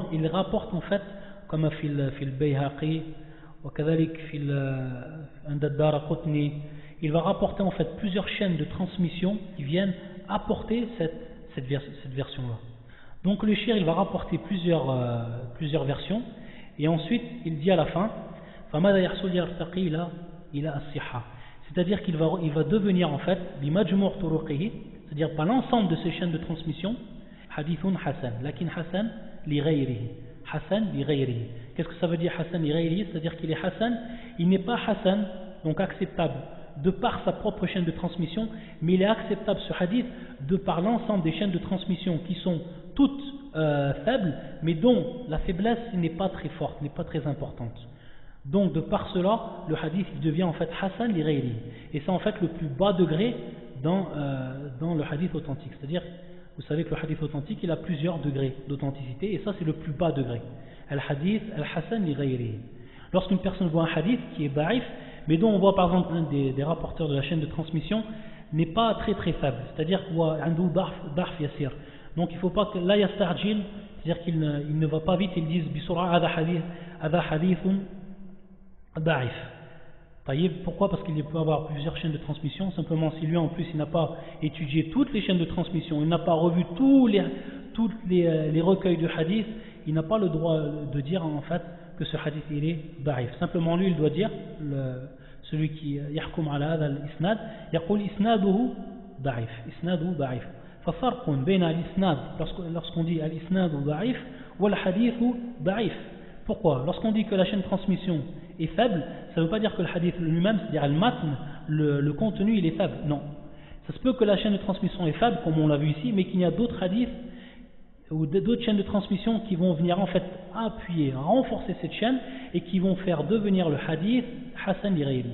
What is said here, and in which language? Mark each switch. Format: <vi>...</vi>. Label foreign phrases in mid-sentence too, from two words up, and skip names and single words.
<fr>Il rapporte en fait, comme fil Bayhaqi, il va rapporter en fait plusieurs chaînes de transmission qui viennent apporter cette version-là. Donc, le shir, il va rapporter plusieurs versions et ensuite, il dit à la fin, c'est-à-dire qu'il va devenir en fait, c'est-à-dire par l'ensemble de ces chaînes de transmission,</fr> <ar>حديث حسن، لكن حسن لغيره، حسن لغيره.</ar> <fr>Qu'est-ce que ça veut dire</fr> <ar>حسن لغيره?</ar> <fr>C'est-à-dire qu'il est hasan, il n'est pas hasan, donc acceptable de par sa propre chaîne de transmission, mais il est acceptable ce hadith de par l'ensemble des chaînes de transmission qui sont toutes faibles, mais dont la faiblesse n'est pas très forte, n'est pas très importante. Donc de par cela, le hadith il devient en fait</fr> <ar>حسن لغيره,</ar> <fr>et c'est en fait le plus bas degré dans le hadith authentique. C'est-à-dire, vous savez que le hadith authentique il a plusieurs degrés d'authenticité, et ça c'est le plus bas degré.</fr> <ar>الحديث الحسن لغيره.</ar> <fr>Lorsqu'une personne voit un hadith qui est da'if, mais dont on voit par exemple un des rapporteurs de la chaîne de transmission n'est pas très très faible, c'est-à-dire qu'il a un</fr> <ar>ضعف يسير.</ar> <fr>Donc il ne faut pas que</fr> <ar>لا يستعجل,</ar> <fr>c'est-à-dire qu'il ne va pas vite, ils disent</fr> <ar>بسرعة هذا حديث ضعيف.</ar> <fr>Pourquoi? Parce qu'il peut avoir plusieurs chaînes de transmission. Simplement, si lui en plus il n'a pas étudié toutes les chaînes de transmission, il n'a pas revu tous les recueils de hadith, il n'a pas le droit de dire en fait que ce hadith il est da'if. Simplement lui il doit dire, celui qui</fr> <ar>يحكم على هذا الإسناد، يقول إسناده ضعيف، إسناده ضعيف. ففرق بين الإسناد,</ar> <fr>lorsqu'on dit</fr> <ar>الإسناد ضعيف</ar> <fr>ou</fr> <ar>الحديث ضعيف.</ar> <fr>Pourquoi? Lorsqu'on dit que la chaîne de transmission est faible, ça ne veut pas dire que le hadith lui-même, c'est-à-dire al-matn, le contenu il est faible. Non. Ça se peut que la chaîne de transmission est faible, comme on l'a vu ici, mais qu'il y a d'autres hadiths ou d'autres chaînes de transmission qui vont venir en fait appuyer, renforcer cette chaîne et qui vont faire devenir le hadith</fr> <ar>حسن لغيره.</ar>